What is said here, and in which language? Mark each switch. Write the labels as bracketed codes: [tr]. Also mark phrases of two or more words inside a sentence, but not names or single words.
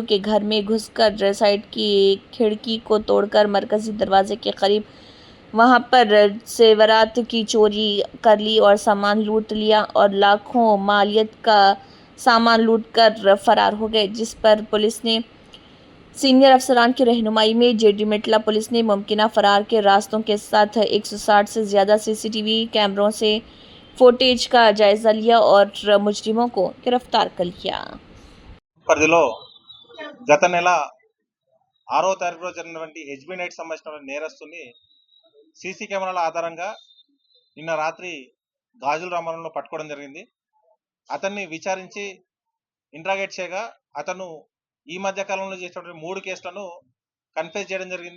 [ur] کے گھر میں گھس کر سائڈ کی کھڑکی کو توڑ کر مرکزی دروازے کے قریب وہاں پر زیورات کی چوری کر لی اور سامان لوٹ لیا اور لاکھوں مالیت کا سامان لوٹ کر فرار ہو گئے، جس پر پولیس نے سینئر افسران کی رہنمائی میں جے ڈی مٹلا پولیس نے ممکنہ فرار کے راستوں کے ساتھ 160 سے زیادہ سی سی ٹی وی کیمروں سے فوٹیج کا جائزہ لیا اور مجرموں کو گرفتار کر لیا۔ [te] పరిధిలో గత నెల 6వ తారీఖులో జరిగినటువంటి హెచ్బీ నైట్ సంబంధించిన నేరస్తుని సీసీ కెమెరాల ఆధారంగా నిన్న రాత్రి గాజుల రామారంలో పట్టుకోవడం జరిగింది। అతన్ని విచారించి ఇంట్రాగేట్ చేయగా అతను ఈ మధ్య కాలంలో చేసినటువంటి 3 కేసులను కన్ఫెస్ చేయడం జరిగింది।